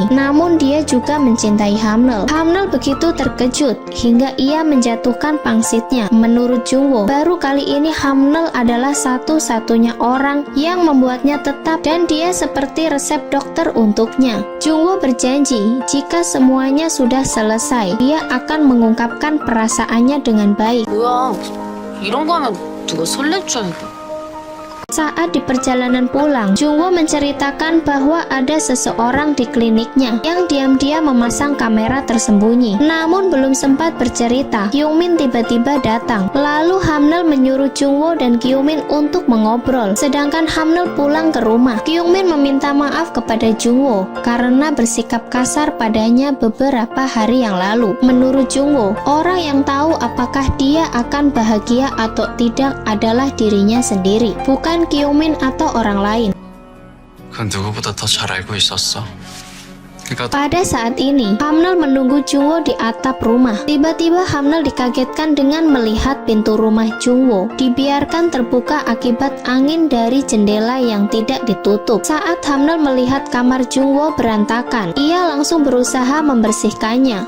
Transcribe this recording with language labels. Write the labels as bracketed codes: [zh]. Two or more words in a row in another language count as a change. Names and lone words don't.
[id] Namun dia juga mencintai Hamnel. Hamnel begitu terkejut hingga ia menjatuhkan pangsitnya. Menurut Jungwoo, baru kali ini Hamnel adalah satu-satunya orang yang membuatnya tetap dan dia seperti resep dokter untuknya. Jungwoo berjanji jika semuanya sudah selesai, dia akan mengungkapkan perasaannya dengan baik. [ko] 뭐야, 이런 거 하면 누가 설렐 줄 알고. [id] Saat di perjalanan pulang, Jungwoo menceritakan bahwa ada seseorang di kliniknya yang diam-diam memasang kamera tersembunyi. Namun belum sempat bercerita, Kyungmin tiba-tiba datang. Lalu Hamnel menyuruh Jungwoo dan Kyungmin untuk mengobrol. Sedangkan Hamnel pulang ke rumah. Kyungmin meminta maaf kepada Jungwoo karena bersikap kasar padanya beberapa hari yang lalu. Menurut Jungwoo, orang yang tahu apakah dia akan bahagia atau tidak adalah dirinya sendiri, bukan Kyungmin atau orang lain. [ko] 그건 누구보다 더 잘 알고 있었어. 그러니까 [id] Pada saat ini, Hamnel menunggu Jungwoo di atap rumah. Tiba-tiba Hamnel dikagetkan dengan melihat pintu rumah Jungwoo dibiarkan terbuka akibat angin dari jendela yang tidak ditutup. Saat Hamnel melihat kamar Jungwoo berantakan, ia langsung berusaha membersihkannya.